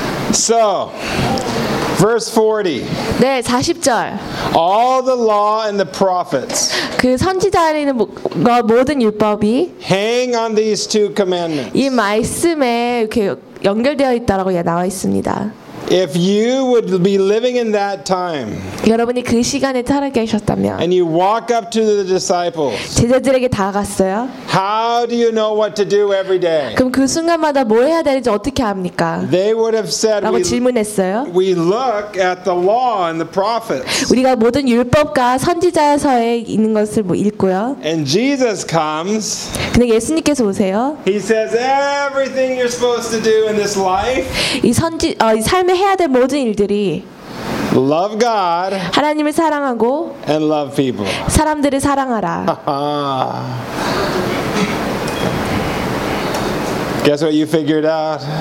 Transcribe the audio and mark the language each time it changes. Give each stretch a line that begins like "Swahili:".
English: So Verse 40.
Korean: 네, 40절.
English: All the law and the prophets.
Korean: 그 선지자들의 모든 율법이
English: hang on these two commandments.
Korean: 이 말씀에 이렇게 연결되어 있다라고 나와 있습니다.
English: If you would be living in that time,
Korean: 여러분이 그 시간에 살아계셨다면,
English: and you walk up to the disciples,
Korean: 제자들에게 다가갔어요.
English: How do you know what to do every day?
Korean: 그럼 그 순간마다 뭐 해야 되는지 어떻게 합니까?
English: They would have said,
Korean: 라고 질문했어요.
English: We look at the law and the prophets.
Korean: 우리가 모든 율법과 선지자서에 있는 것을 뭐 읽고요.
English: And Jesus comes.
Korean: 근데 예수님께서 오세요.
English: He says everything you're supposed to do in this life.
Korean: 이 선지 삶에 해야 될 모든 일들이
English: love God
Korean: 하나님을 사랑하고
English: and love people
Korean: 사람들을 사랑하라.
English: Guess what you figured out?